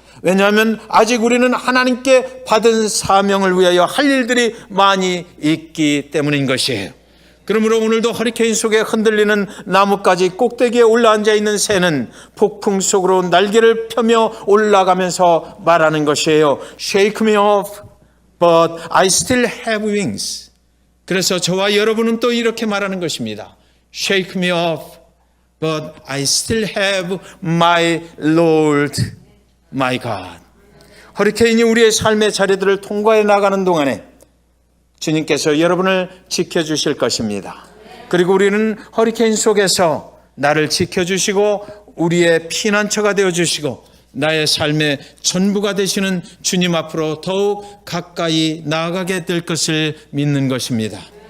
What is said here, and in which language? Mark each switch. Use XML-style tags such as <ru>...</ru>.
<ko>왜냐하면 아직 우리는 하나님께 받은 사명을 위하여 할 일들이 많이 있기 때문인 것이에요. 그러므로 오늘도 허리케인 속에 흔들리는 나뭇가지 꼭대기에 올라앉아 있는 새는 폭풍 속으로 날개를 펴며 올라가면서 말하는 것이에요.</ko> <en>Shake me off, but I still have wings.</en> <ko>그래서 저와 여러분은 또 이렇게 말하는 것입니다.</ko> <en>Shake me off, but I still have my Lord. My God.</en> <ko>허리케인이 우리의 삶의 자리들을 통과해 나가는 동안에 주님께서 여러분을 지켜주실 것입니다. 그리고 우리는 허리케인 속에서 나를 지켜주시고 우리의 피난처가 되어주시고 나의 삶의 전부가 되시는 주님 앞으로 더욱 가까이 나아가게 될 것을 믿는 것입니다.</ko>